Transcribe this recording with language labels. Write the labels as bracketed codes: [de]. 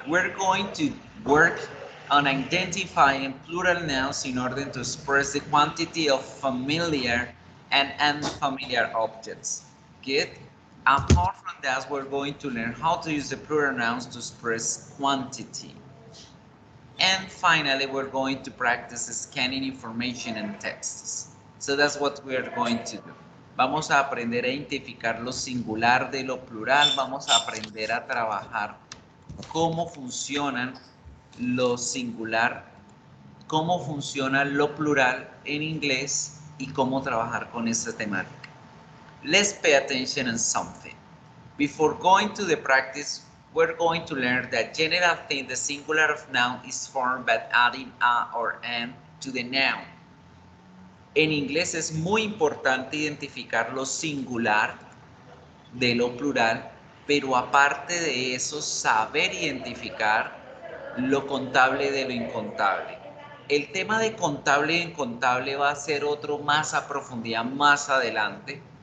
[en] We're going to work on identifying plural nouns in order to express the quantity of familiar and unfamiliar objects. Good? Apart from that, we're going to learn how to use the plural nouns to express quantity. And finally, we're going to practice scanning information and texts. So that's what we're going to do. [es] Vamos a aprender a identificar lo singular de lo plural. Vamos a aprender a trabajar cómo funcionan lo singular, cómo funciona lo plural en inglés y cómo trabajar con esta temática. [en] Let's pay attention on something. Before going to the practice, we're going to learn that general thing, the singular of noun is formed by adding a or an to the noun. [es] En inglés es muy importante identificar lo singular de lo plural, pero aparte de eso, saber identificar lo contable de lo incontable. El tema de contable y incontable va a ser otro más a profundidad más adelante.